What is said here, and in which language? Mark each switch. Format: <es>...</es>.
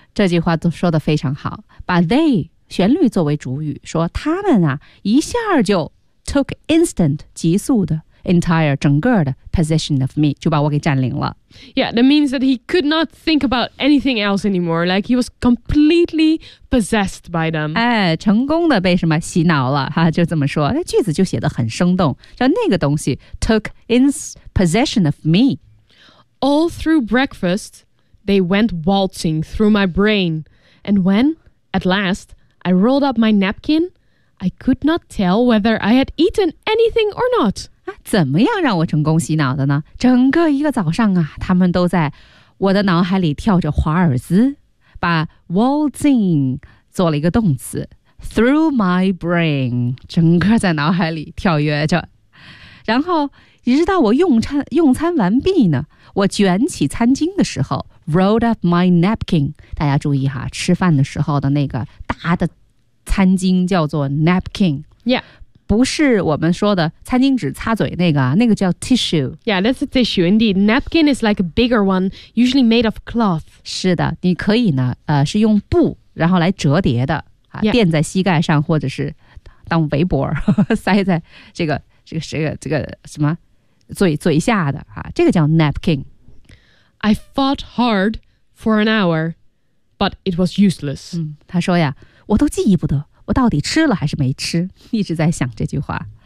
<zh>这句话都说得非常好。把 they 旋律作为主语，说他们啊，一下就</zh> <en>took instant</en> <zh>急速的 entire 整个的</zh> <en>possession of me，</en> <zh>就把我给占领了。</zh> <en>Yeah, that means that he could not think about anything else anymore. Like he was completely possessed by them.</en> <zh>哎，成功的被什么洗脑了哈？就这么说，那句子就写得很生动。叫那个东西</zh> <en>took in possession of me. All through breakfast, they went waltzing through my brain. And when, at last, I rolled up my napkin, I could not tell whether I had eaten anything or not.</en> <zh>怎么样让我成功洗脑的呢？整个一个早上啊，他们都在我的脑海里跳着华尔兹，把 waltzing 做了一个动词</zh> <en>through my brain，</en> <zh>整个在脑海里跳跃着。然后一直到我用餐完毕呢，我卷起餐巾的时候</zh> <en>rolled up my napkin，</en> <zh>大家注意哈，吃饭的时候的那个大的餐巾叫做 napkin，</zh> <en>yeah。</en> <zh>不是我们说的餐巾纸擦嘴那个，那个叫 tissue。</zh> <en>Yeah, that's a tissue indeed. Napkin is like a bigger one, usually made of cloth.</en> <zh>是的，你可以呢，是用布然后来折叠的，垫在膝盖上，或者是当围脖塞在这个什么嘴下的啊，这个叫 napkin.</zh> <en>I fought hard for an hour, but it was useless.</en> <zh>他说呀，我都记不得。我到底吃了还是没吃，一直在想这句话。</zh>